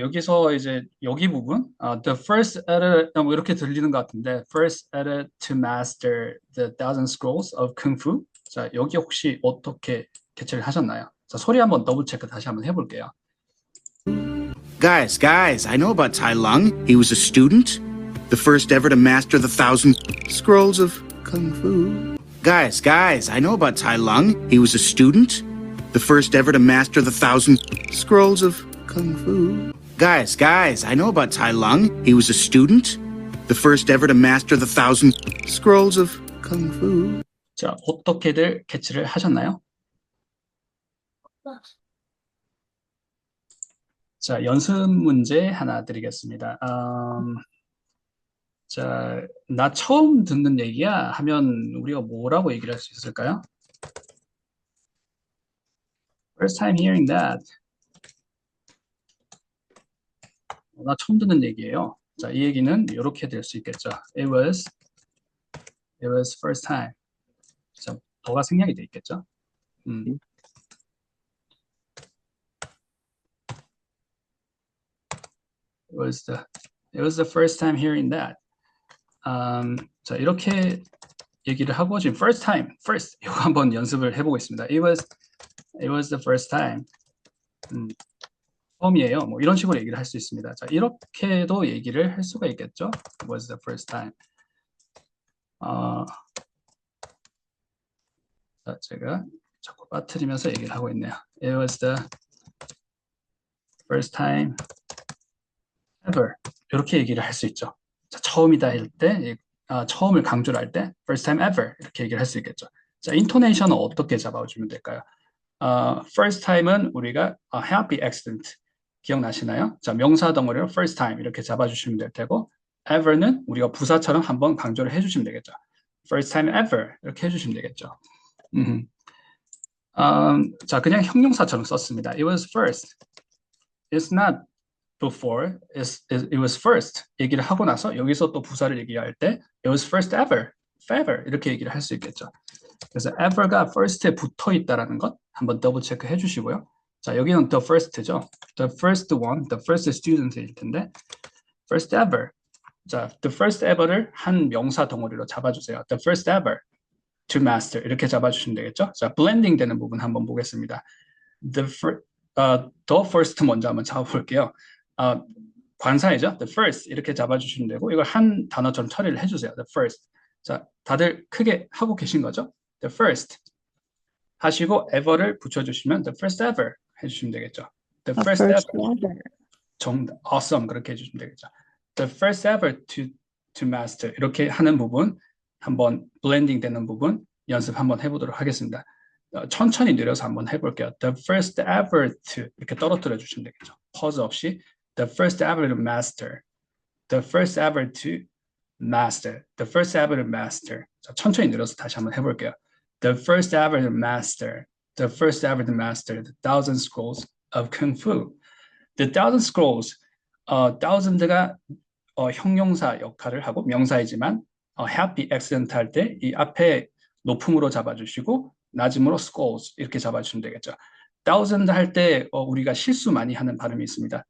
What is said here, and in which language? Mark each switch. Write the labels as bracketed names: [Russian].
[Korean] 여기서 이제 여기 부분, [English] the first edit, [Korean] 뭐 이렇게 들리는 것 같은데, [English] first edit to master the thousand scrolls of kung fu. [Korean] 자, 여기 혹시 어떻게 개체를 하셨나요? 자, 소리 한번 더블 체크 다시 한번 해볼게요. [English] Guys, I know about Tai Lung. He was a student, the first ever to master the 1,000 scrolls of kung fu. Guys, I know about Tai Lung. He was a student, the first ever to master the 1,000 scrolls of kung fu. Guys, I know about Tai Lung. He was a student, the first ever to master the 1,000 scrolls of kung fu. [Korean] 자, 어떻게들 캐치를 하셨나요? 자, 연습 문제 하나 드리겠습니다. 자, 나 처음 듣는 얘기야 하면 우리가 뭐라고 얘기를 할 수 있을까요? [English] First time hearing that. [Korean] 나 처음 듣는 얘기예요. 자, 이 얘기는 이렇게 될 수 있겠죠. [English] It was first time. [Korean] 자, 더가 생략이 돼 있겠죠. [English] It was the first time hearing that. [Korean] 자, 이렇게 얘기를 하고 지금 first 이거 한번 연습을 해보겠습니다. [English] It was the first time. [Korean] 처음이에요. 뭐 이런 식으로 얘기를 할 수 있습니다. 자, 이렇게도 얘기를 할 수가 있겠죠. [English] It was the first time. [Korean] 자, 제가 자꾸 빠뜨리면서 얘기를 하고 있네요. [English] It was the first time ever. [Korean] 이렇게 얘기를 할 수 있죠. 자, 처음이다 할 때, 처음을 강조를 할 때, [English] first time ever [Korean] 이렇게 얘기를 할 수 있겠죠. 자, 인토네이션은 어떻게 잡아주면 될까요? first time은 우리가 happy accident 기억나시나요? 자, 명사 덩어리로 first time 이렇게 잡아주시면 될 테고, ever는 우리가 부사처럼 한번 강조를 해주시면 되겠죠. [English] first time ever [Korean] 이렇게 해주시면 되겠죠. 자, 그냥 형용사처럼 썼습니다. [English] It was first. It's not before. It was first. [Korean] 얘기를 하고 나서 여기서 또 부사를 얘기할 때 [English] it was first ever. [Korean] ever 이렇게 얘기를 할 수 있겠죠. 그래서 ever가 first에 붙어 있다라는 것 한번 더블 체크 해주시고요. 자, 여기는 the first죠. [English] The first one, the first student일 텐데 first ever. [Korean] 자, [English] the first ever [Korean] 를 한 명사 덩어리로 잡아주세요. [English] The first ever to master [Korean] 이렇게 잡아주시면 되겠죠. 자, blending 되는 부분 한번 보겠습니다. The first 먼저 한번 잡아볼게요. 관사이죠. The first 이렇게 잡아주시면 되고 이걸 한 단어처럼 처리를 해주세요. [English] The first. [Korean] 자, 다들 크게 하고 계신 거죠? The first 하시고 ever를 붙여주시면 [English] the first ever [Korean] 해주시면 되겠죠. [English] The first ever. 정답. [Korean] Awesome 그렇게 해주시면 되겠죠. [English] The first ever to master [Korean] 이렇게 하는 부분 한번 블렌딩 되는 부분 연습 한번 해보도록 하겠습니다. 천천히 느려서 한번 해볼게요. [English] The first ever to [Korean] 이렇게 떨어뜨려 주시면 되겠죠. [English] pause 없이 the first ever to master, the first ever to master, the first ever to master. [Korean] 자, 천천히 느려서 다시 한번 해볼게요. [English] The first ever to master, the first ever to master the 1,000 scrolls of kung fu. [Korean] The 1,000 scrolls, thousand가 형용사 역할을 하고 명사이지만 happy accident 할 때 이 앞에 높음으로 잡아주시고 낮음으로 scrolls 이렇게 잡아주시면 되겠죠. thousand 할 때 우리가 실수 많이 하는 발음이 있습니다.